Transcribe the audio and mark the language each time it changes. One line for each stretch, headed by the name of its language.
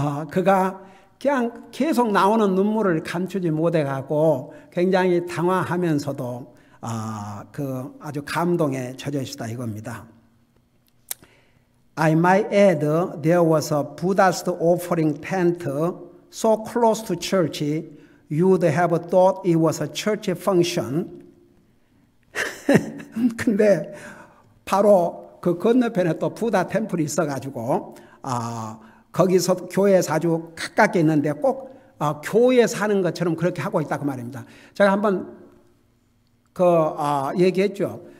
Korean: 그가 그냥 계속 나오는 눈물을 감추지 못해가고 굉장히 당황하면서도 아주 감동에 젖어 있다 이겁니다.
English: I might add there was a Buddhist offering tent so close to church you'd have thought it was a church function.
Korean: 근데 바로 그 건너편에 또 부다 템플이 있어가지고 거기서 교회에서 아주 가깝게 있는데 꼭 교회에 사는 것처럼 그렇게 하고 있다 그 말입니다. 제가 한번 얘기했죠.